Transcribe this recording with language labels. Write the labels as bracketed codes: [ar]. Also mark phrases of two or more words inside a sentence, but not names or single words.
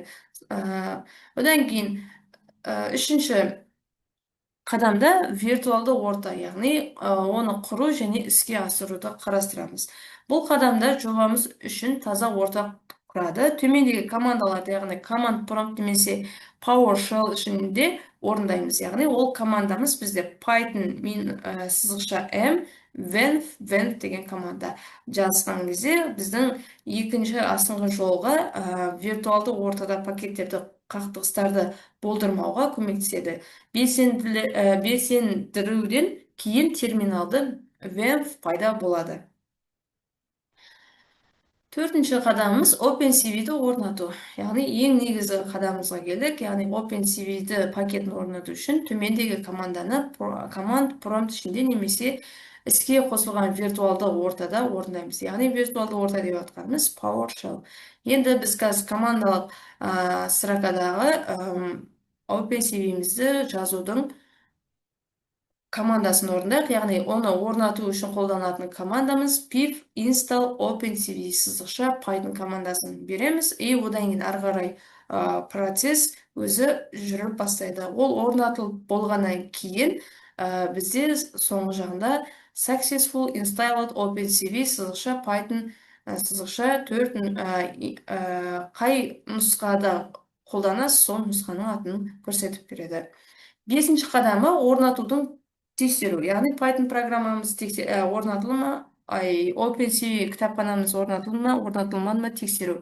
[kk] Одан кейін үшінші қадамда виртуалды орта, яғни оны құру және іске асыруды қарастырамыз. Бұл қадамда жобамыз үшін таза орта құрады. Төмендегі командаларды, яғни [en] command prompt [kk] немесе PowerShell ішінде орындаймыз. Яғни ол командамыз бізде Python -m venv деген команда жазған кезде біздің екінші астыңғы жолға виртуалды ортада пакеттерді қақтығыстарды болдырмауға көмектеседі. Белсендіруден кейін терминалды venv пайда болады. Төртінші қадамымыз OpenCV-ді орнату. Яғни ең негізгі қадамымызға келдік. Яғни OpenCV-ді пакетін орнату үшін төмендегі команданы [en] command prompt [kk] ішінде немесе іске қосылған виртуалды ортада орындаймыз. Яғни виртуалды орта деп атқанымыз PowerShell. Енді біз қазір командалық строкадағы OpenCV-мізді жазудың командасын орындайық, яғни оны орнату үшін қолданатын командамыз [en] pip install opencv [kk] -- Python командасын береміз, одан кейін ары қарай процесс өзі жүріп бастайды. Ол орнатылып болғаннан кейін бізде соңғы жағында [en] successful installed opencv [kk] -- Python -4 қай нұсқада қолданасыз, сол нұсқаның атын көрсетіп береді. Бесінші қадамы орнатудың тексеру, яғни Python программамыз орнатылды ма, OpenCV кітапханамыз орнатылды ма, орнатылмады ма тексеру.